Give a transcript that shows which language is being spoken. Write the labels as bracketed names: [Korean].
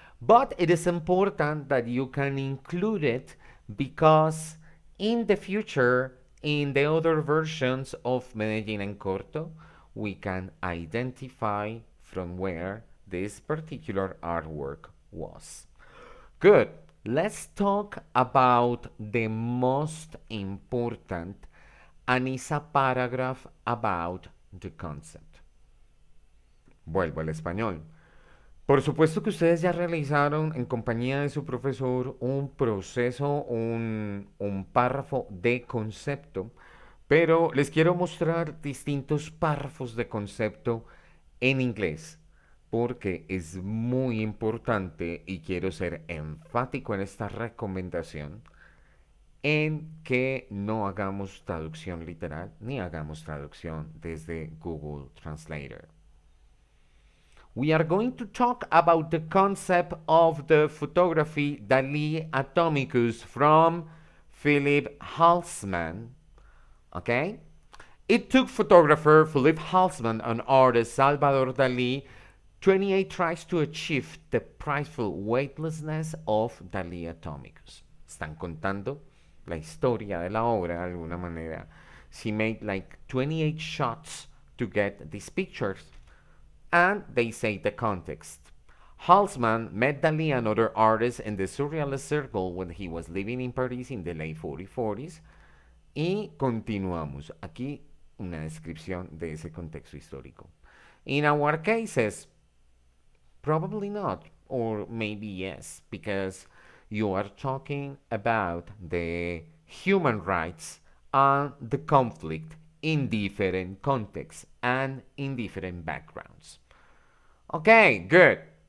[English] But it is important that you can include it because in the future, in the other versions of Medellín and Corto, we can identify from where this particular artwork was. Good. Let's talk about the most important, and it's a paragraph about the concept. [Spanish] Vuelvo al español. Por supuesto que ustedes ya realizaron en compañía de su profesor un proceso, un párrafo de concepto, pero les quiero mostrar distintos párrafos de concepto en inglés, porque es muy importante y quiero ser enfático en esta recomendación en que no hagamos traducción literal ni hagamos traducción desde Google Translator. [English] We are going to talk about the concept of the photography Dali Atomicus from Philip Halsman. Okay? It took photographer Philip Halsman and artist Salvador Dali 28 tries to achieve the prideful weightlessness of Dali Atomicus. [Spanish] Están contando la historia de la obra de alguna manera. [English] She made like 28 shots to get these pictures. And they say the context. Halsman met Dali and other artists in the surrealist circle when he was living in Paris in the late 40s. [Spanish] Y continuamos. Aquí una descripción de ese contexto histórico. [English] In our cases, probably not, or maybe yes, because you are talking about the human rights and the conflict in different contexts and in different backgrounds. Okay, good.